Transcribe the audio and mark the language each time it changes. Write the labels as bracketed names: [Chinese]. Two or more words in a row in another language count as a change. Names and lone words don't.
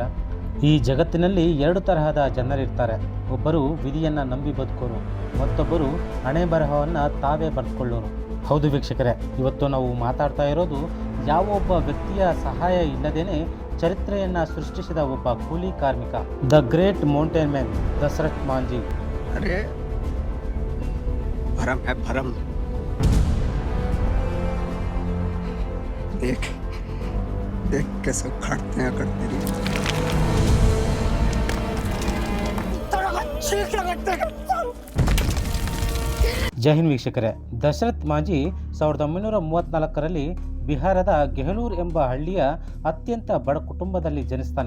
[Kannada] ಈ ಜಗತ್ತಿನಲ್ಲಿ ಎರಡು ತರಹದ ಜನರಿರ್ತಾರೆ. ಒಬ್ಬರು ವಿಧಿಯನ್ನು ನಂಬಿ ಬದುಕೋರು, ಮತ್ತೊಬ್ಬರು ಹಣೆ ಬರಹವನ್ನು ತಾವೇ ಬರೆದುಕೊಳ್ಳೋರು. ಹೌದು ವೀಕ್ಷಕರೇ, ಇವತ್ತು ನಾವು ಮಾತಾಡ್ತಾ ಇರೋದು ಯಾವ ಒಬ್ಬ ವ್ಯಕ್ತಿಯ ಸಹಾಯ ಇಲ್ಲದೇನೆ ಚರಿತ್ರೆಯನ್ನು ಸೃಷ್ಟಿಸಿದ ಒಬ್ಬ ಕೂಲಿ ಕಾರ್ಮಿಕ, [English] The Great Mountain Man [Kannada] ದಶರಥ್ ಮಾಂಜಿ. [Hindi] अरे भरम है भरम। देख देख कैसे खड़ते हैं करते रही। [Kannada] ಜೈ ಹಿಂದ್ ವೀಕ್ಷಕರೇ, ದಶರಥ್ ಮಾಂಜಿ 1934ರಲ್ಲಿ ಬಿಹಾರದ ಗೆಹಲೂರ್ ಎಂಬ ಹಳ್ಳಿಯ ಅತ್ಯಂತ ಬಡ ಕುಟುಂಬದಲ್ಲಿ ಜನಿಸ್ತಾನೆ.